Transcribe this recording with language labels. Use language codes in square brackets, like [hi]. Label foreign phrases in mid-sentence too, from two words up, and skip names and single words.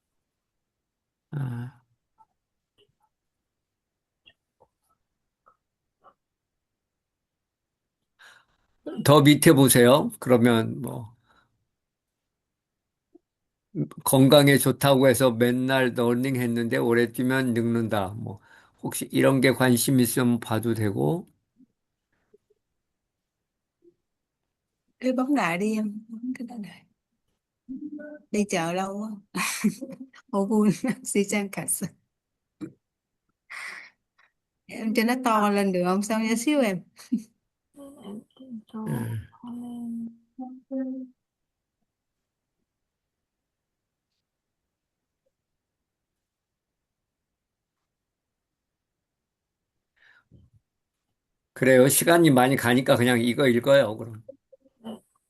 [ko] 아, 더 밑에 보세요. 그러면 뭐 건강에 좋다고 해서 맨날 러닝 했는데 오래 뛰면 늙는다. 뭐 혹시 이런 게 관심 있으면 봐도 되고. [vi] Cứ bấm lại đi em, bấm cái đó này. Đi chợ lâu quá. Ủa vui, si chan cả sự. Em cho nó to lên được không? Sao nhỏ xíu em? Nên em tìm cho 음, lên. [ko] 그래요. 시간이 많이 가니까 그냥 이거 읽어요, 그럼. 네.